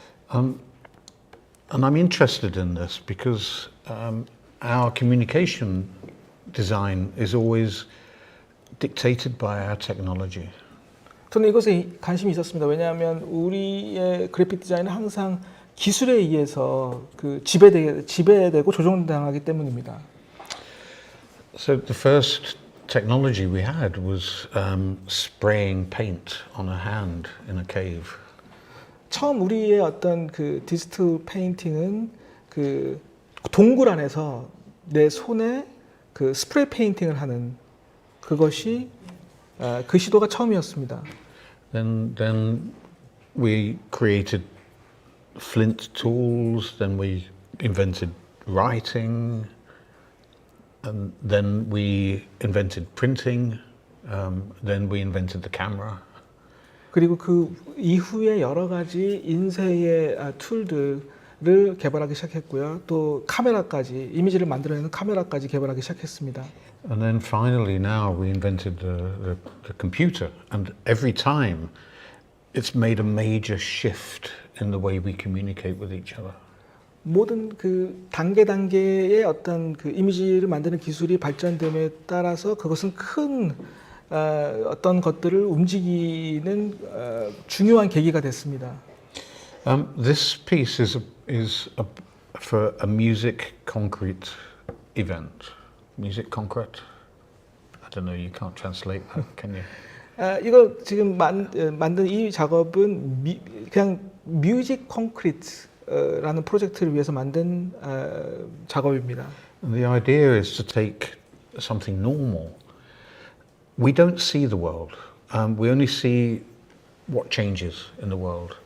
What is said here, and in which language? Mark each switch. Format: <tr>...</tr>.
<en>And I'm interested in this because our communication design is always dictated by our technology.</en> <ko>저는 이것에 관심이 있었습니다. 왜냐하면 우리의 그래픽 디자인은 항상 기술에 의해서 그 지배되고 조종당하기 때문입니다.</ko> <en>So the first technology we had was spraying paint on a hand in a cave.</en> <ko>처음 우리의 어떤 그 디지털 페인팅은 그 동굴 안에서 내 손에 그 스프레이 페인팅을 하는 그것이 그 시도가 처음이었습니다.</ko> <en>Then we created flint tools. Then we invented writing, and then we invented printing. Then we invented the camera.</en> <ko>그리고 그 이후에 여러 가지 인쇄의 툴들을 개발하기 시작했고요. 또 카메라까지, 이미지를 만들어내는 카메라까지 개발하기 시작했습니다.</ko> <en>And then finally now we invented the computer, and every time it's made a major shift in the way we communicate with each other.</en> <ko>모든 그 단계의 어떤 그 이미지를 만드는 기술이 발전됨에 따라서 그것은 큰 어떤 것들을 움직이는 중요한 계기가 됐습니다.</ko> <en>This piece is for a music concrete event. Music concrete. I don't know. You can't translate that, can you?</en> <ko>이거 지금 만든 이 작업은 그냥 뮤직 콘크리트라는 프로젝트를 위해서 만든 작업입니다.</ko> <en>And the idea is to take something normal. We don't see the world. We only see what changes in the world.</en>